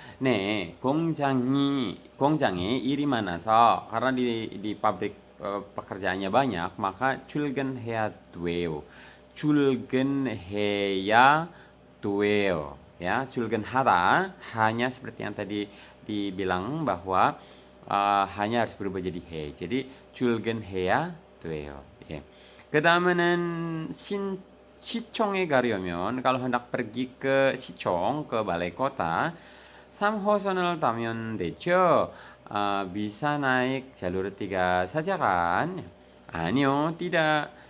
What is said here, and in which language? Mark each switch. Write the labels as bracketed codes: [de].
[ko] 네, 공장에 일이 많아서, [id] karena di pabrik pekerjaannya banyak, maka [ko] 출근해야 돼요. 출근해야 돼요. [id] Ya, 출근하다 hanya seperti yang tadi dibilang bahwa hanya harus berubah jadi he. [ko] Jadi 출근해야 돼요. 예. 그다음에는 시청에 가려면, [id] kalau hendak pergi ke 시청, ke balai kota, [ko] 3호선을 타면 되죠. [id] bisa naik jalur 3 saja kan? [ko] 아니요, [id] tidak.